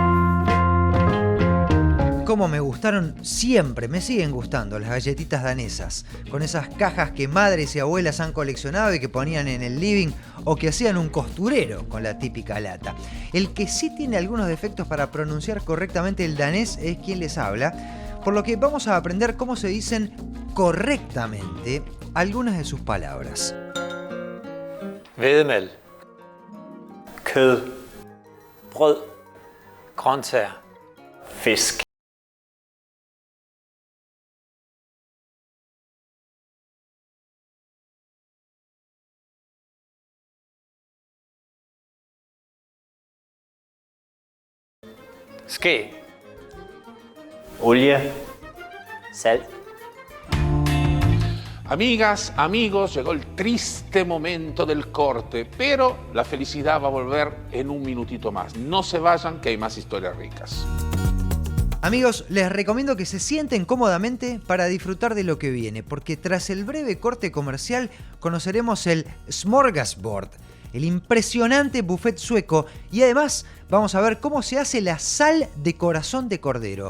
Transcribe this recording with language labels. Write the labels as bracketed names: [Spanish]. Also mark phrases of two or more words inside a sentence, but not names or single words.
[Spanish] Cómo me gustaron siempre, me siguen gustando las galletitas danesas, con esas cajas que madres y abuelas han coleccionado y que ponían en el living o que hacían un costurero con la típica lata. El que sí tiene algunos defectos para pronunciar correctamente el danés es quien les habla, por lo que vamos a aprender cómo se dicen correctamente algunas de sus palabras. [Danish] Vædemel. Kød. Brød. Grøntsager. Fisk. Skæg. Olie. Salt. [Spanish] Amigas, amigos, llegó el triste momento del corte, pero la felicidad va a volver en un minutito más. No se vayan, que hay más historias ricas. Amigos, les recomiendo que se sienten cómodamente para disfrutar de lo que viene, porque tras el breve corte comercial conoceremos el Smorgasbord, el impresionante buffet sueco, y además vamos a ver cómo se hace la sal de corazón de cordero.